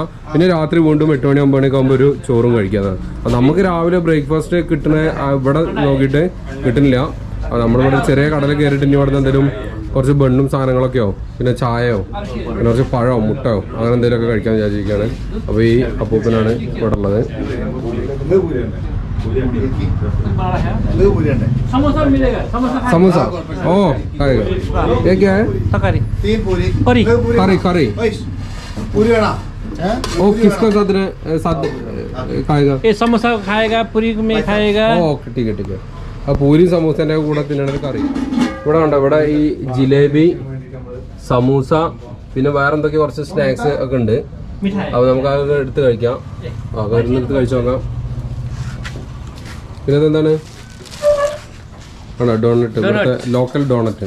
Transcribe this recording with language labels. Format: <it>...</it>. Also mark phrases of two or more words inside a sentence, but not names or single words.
<ml>പിന്നെ രാത്രി വീണ്ടും 8 മണി 9 മണിയൊക്കെ ആകുമ്പോൾ ഒരു ചോറും കഴിക്കാതാണ്. അപ്പോൾ നമുക്ക് രാവിലെ ബ്രേക്ക്ഫാസ്റ്റ് കിട്ടണ ഇവിടെ നോക്കിയിട്ട് കിട്ടുന്നില്ല. അപ്പോൾ നമ്മളിവിടെ ചെറിയ കടയിൽ കയറിയിട്ട് ഇനി ഇവിടെ എന്തെങ്കിലും കുറച്ച് ബണ്ണും സാധനങ്ങളൊക്കെയോ പിന്നെ ചായയോ പിന്നെ കുറച്ച് പഴമോ മുട്ടയോ അങ്ങനെ എന്തെങ്കിലുമൊക്കെ കഴിക്കാൻ വിചാരിച്ചിരിക്കുകയാണ്. അപ്പോൾ ഈ അപ്പൂപ്പനാണ് ഇവിടെ ഉള്ളത്.</ml> <hi>समोसा ओ खाएगा ये क्या है तकारी 3 पूरी करी करी पूरी है ना ओ किसका साथ खाएगा ये समोसा खाएगा पूरी में खाएगा</hi> <ml>ഓക്കെ</ml> <hi>ठीक है</hi> <ml>ആ പൂരി സമൂസേൻ്റെ കൂടെ തിന്നണത് കറി ഇവിടെ ഉണ്ടോ. ഇവിടെ ഈ ജിലേബി സമൂസ പിന്നെ വേറെ എന്തൊക്കെ കുറച്ച് സ്നാക്സ് ഒക്കെ ഉണ്ട്. അപ്പോൾ നമുക്ക് അതൊക്കെ എടുത്ത് കഴിക്കാം. എടുത്ത് കഴിച്ചു നോക്കാം. പിന്നെ എന്താണ് ആണോ ഡോണറ്റ് ഇവിടുത്തെ ലോക്കൽ ഡോണറ്റ്.</ml>